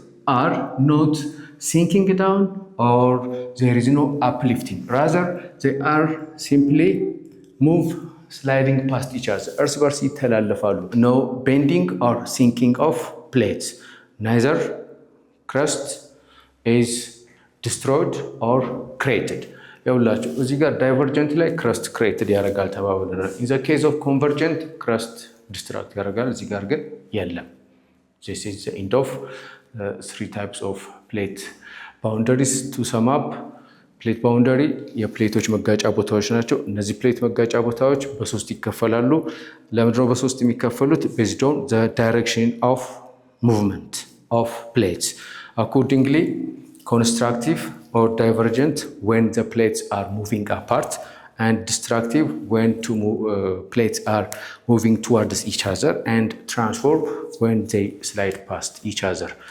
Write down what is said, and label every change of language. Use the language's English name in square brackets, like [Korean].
[English] are not sinking down or there is no uplifting. Rather, they are simply move sliding past each other. [Amharic] እርስ በርስ ይተላለፋሉ. [English] No bending or sinking of plates. Neither crust is destroyed or created. [Amharic] ይኸውላችሁ እዚህ ጋር ዳይቨርጀንት ላይ crust created ያደርጋል ተባብለናል. [English] In the case of convergent crust distract [Amharic] ያደርጋል. እዚህ ጋር ግን የለም. [English] This is the end of three types of plate boundaries. To sum up, [Amharic] ፕሌት ባውንደሪ የፕሌቶች መጋጫ ቦታዎች ናቸው። እነዚህ ፕሌት መጋጫ ቦታዎች በሶስት ይከፈላሉ። ለምንድነው በሶስት የሚከፈሉት? [English] based on the direction of movement of plates. Accordingly, constructive or divergent when the plates are moving apart, and destructive when two plates are moving towards each other, and transform when they slide past each other.